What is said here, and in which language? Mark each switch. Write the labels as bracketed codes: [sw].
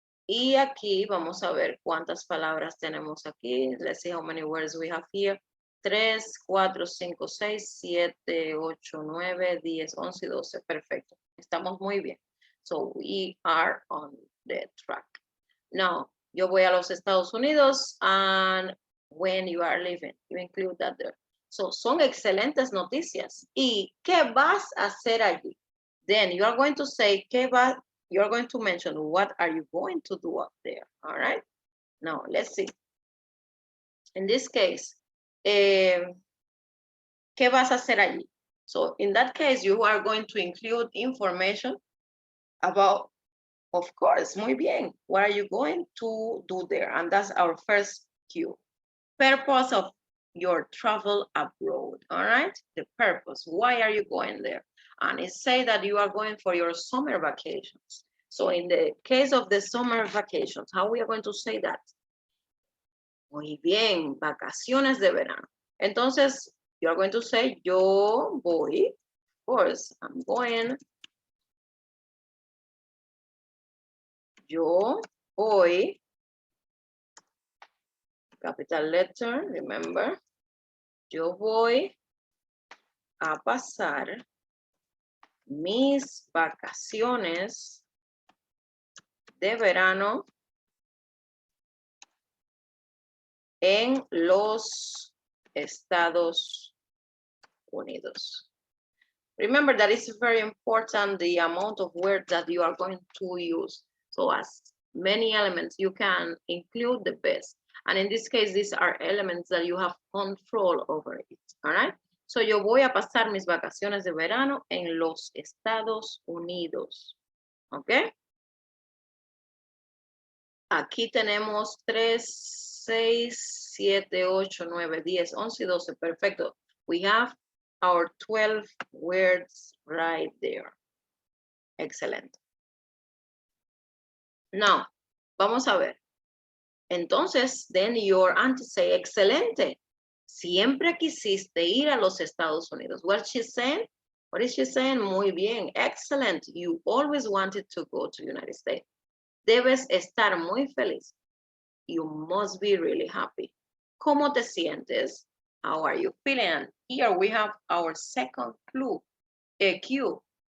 [es] Y aquí vamos a ver cuántas palabras tenemos aquí. [en] Let's see how many words we have here. [es] 3, 4, 5, 6, 7, 8, 9, 10, 11, 12. Perfecto. Estamos muy bien. [en] So we are on the track. Now, [es] yo voy a los Estados Unidos [en] and when you are leaving, you include that there. [es] So son excelentes noticias. ¿Y qué vas a hacer allí? [en] Then you are going to say, you're going to mention what are you going to do up there, all right? Now, let's see. In this case, [es] ¿qué vas a hacer allí? [en] So in that case, you are going to include information about, of course, [es] muy bien, [en] what are you going to do there? And that's our first cue. Purpose of your travel abroad, all right? The purpose, why are you going there? And it say that you are going for your summer vacations. So in the case of the summer vacations, how we are going to say that? [es] Muy bien, vacaciones de verano. [en] Entonces, you are going to say, [es] yo voy, [en] of course, I'm going. [es] Yo voy, [en] capital letter, remember. [es] Yo voy a pasar mis vacaciones de verano en los Estados Unidos. [en] Remember that it's very important the amount of words that you are going to use. So as many elements you can include the best. And in this case, these are elements that you have control over it, all right? [es] So yo voy a pasar mis vacaciones de verano en los Estados Unidos, ¿ok? Aquí tenemos 3, 6, 7, 8, 9, 10, 11, 12. Perfecto. [en] We have our 12 words right there. Excellent. Now, [es] vamos a ver. [en] Entonces, then your auntie say, excelente. [es] Siempre quisiste ir a los Estados Unidos. [en] What she's saying? What is she saying? [es] Muy bien. [en] Excellent. You always wanted to go to the United States. [es] Debes estar muy feliz. [en] You must be really happy. [es] ¿Cómo te sientes? [en] How are you feeling? Here we have our second clue, a cue.